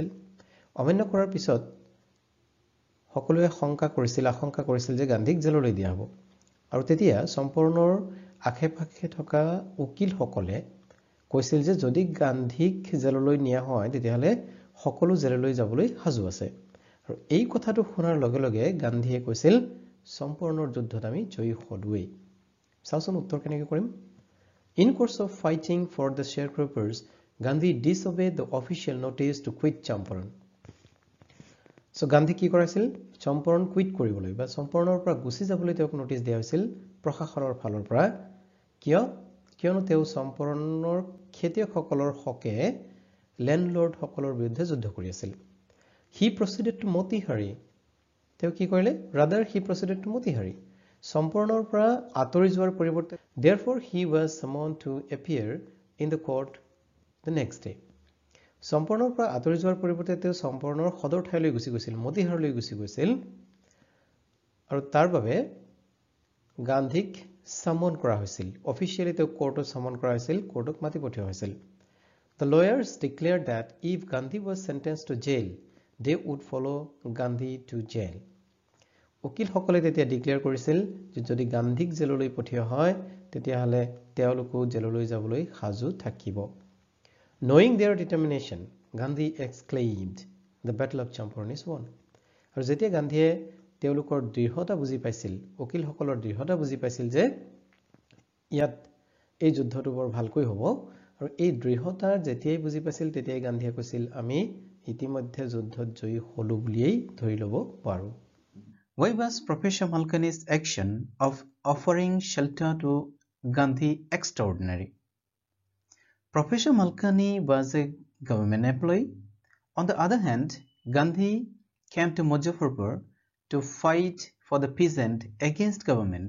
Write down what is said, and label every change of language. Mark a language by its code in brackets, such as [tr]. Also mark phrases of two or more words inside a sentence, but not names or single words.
[as] অমান্য কৰাৰ পিছত সকলোৱে আশংকা কৰিছিল যে গান্ধীক জেললৈ দিয়া হ'ব আৰু তেতিয়া চম্পাৰণৰ আশে-পাশে থকা উকিলসকলে কৈছিল যে যদি গান্ধীক জেললৈ নিয়া হয় তেতিয়াহ'লে সকলো জেললৈ যাবলৈ সাজু আছে। আৰু এই কথাটো শুনাৰ লগে লগে গান্ধীয়ে কৈছিল চম্পাৰণৰ যুদ্ধত আমি জয়ী হলোৱেই। চাওচোন উত্তৰ কেনেকৈ কৰিম। [en] In course of fighting for the sharecroppers, Gandhi disobeyed the official notice to quit Champaran. [as] So গান্ধী কি কৰাইছিল? চম্পাৰণ কুইট কৰিবলৈ বা চম্পাৰণৰ পৰা গুচি যাবলৈ তেওঁক নটিচ দিয়া হৈছিল প্ৰশাসনৰ ফালৰ পৰা। কিয়নো তেওঁ চম্পাৰণৰ খেতিয়কসকলৰ হকে লেণ্ডলৰ্ডসকলৰ বিৰুদ্ধে যুদ্ধ কৰি আছিল। [en] He proceeded to Motihari. [as] তেওঁ কি কৰিলে? [en] Rather he proceeded to Motihari. [as] চম্পাৰণৰ পৰা আঁতৰি যোৱাৰ পৰিৱৰ্তে [en] therefore he was summoned to appear in the court the next day. [as] চম্পাৰণৰ পৰা আঁতৰি যোৱাৰ পৰিৱৰ্তে তেওঁ চম্পাৰণৰ সদৰ ঠাইলৈ গুচি গৈছিল, মতিহাৰলৈ গুচি গৈছিল আৰু তাৰ বাবে গান্ধীক সামন কৰা হৈছিল। অফিচিয়েলি তেওঁক কোৰ্টত সামন কৰা হৈছিল, কোৰ্টক মাতি পঠিওৱা হৈছিল। [en] The lawyers declared that if Gandhi was sentenced to jail, they would follow Gandhi to jail. [as] উকিলসকলে তেতিয়া ডিক্লেয়াৰ কৰিছিল যে যদি গান্ধীক জেললৈ পঠিওৱা হয় তেতিয়াহ'লে তেওঁলোকো জেললৈ যাবলৈ সাজু থাকিব। [en] Knowing their determination, Gandhi exclaimed, "The battle of Champaran is won." [as] আৰু যেতিয়া গান্ধীয়ে তেওঁলোকৰ দৃঢ়তা বুজি পাইছিল, উকিলসকলৰ দৃঢ়তা বুজি পাইছিল যে ইয়াত এই যুদ্ধটো বৰ ভালকৈ হ'ব আৰু এই দৃঢ়তা যেতিয়াই বুজি পাইছিল তেতিয়াই গান্ধীয়ে কৈছিল আমি ইতিমধ্যে যুদ্ধত জয়ী হলো বুলিয়েই ধৰি ল'ব পাৰোঁ। [en] Why was Professor Malkani's action of offering shelter to Gandhi extraordinary? Professor Malkani was a government employee. On the other hand, Gandhi came to Muzaffarpur to fight for the peasant against government.